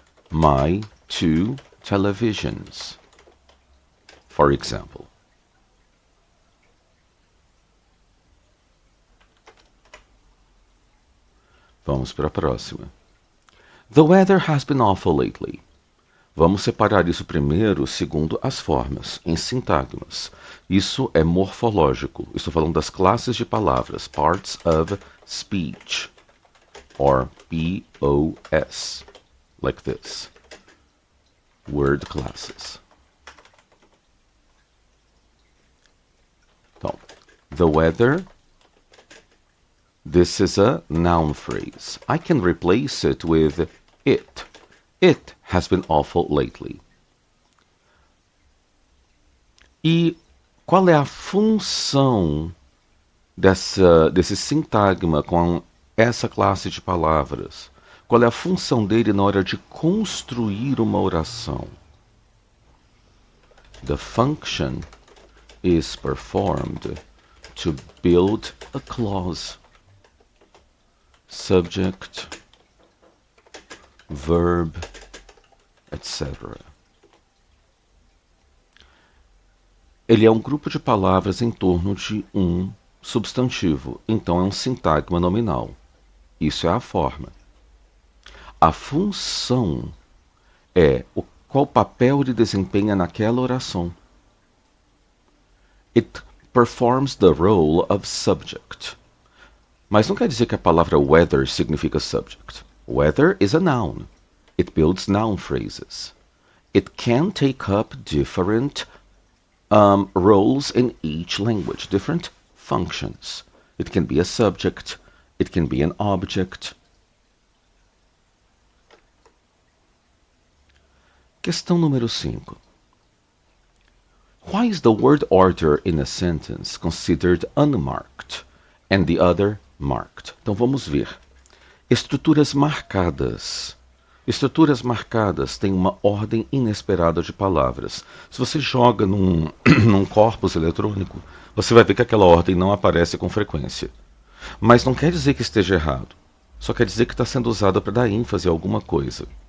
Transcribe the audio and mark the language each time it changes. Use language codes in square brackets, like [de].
[en] My two televisions, for example. [pt] Vamos para a próxima. [en] The weather has been awful lately. [pt] Vamos separar isso primeiro segundo as formas, em sintagmas. Isso é morfológico. Estou falando das classes de palavras, [en] parts of speech, or POS, like this. Word classes. Então, the weather. This is a noun phrase. I can replace it with it. It has been awful lately. [pt] E qual é a função desse sintagma com essa classe de palavras? Qual é a função dele na hora de construir uma oração? [en] The function is performed to build a clause. Subject, verb, etc. [pt] Ele é um grupo de palavras em torno de um substantivo, então é um sintagma nominal. Isso é a forma. A função é qual papel ele desempenha naquela oração. [en] It performs the role of subject. [pt] Mas não quer dizer que a palavra weather significa subject. [en] Weather is a noun. It builds noun phrases. It can take up different roles in each language, different functions. It can be a subject. It can be an object. [pt] Questão número 5. [en] Why is the word order in a sentence considered unmarked and the other marked? [pt] Então vamos ver. Estruturas marcadas. Estruturas marcadas têm uma ordem inesperada de palavras. Se você joga num corpus eletrônico, você vai ver que aquela ordem não aparece com frequência. Mas não quer dizer que esteja errado. Só quer dizer que está sendo usada para dar ênfase a alguma coisa.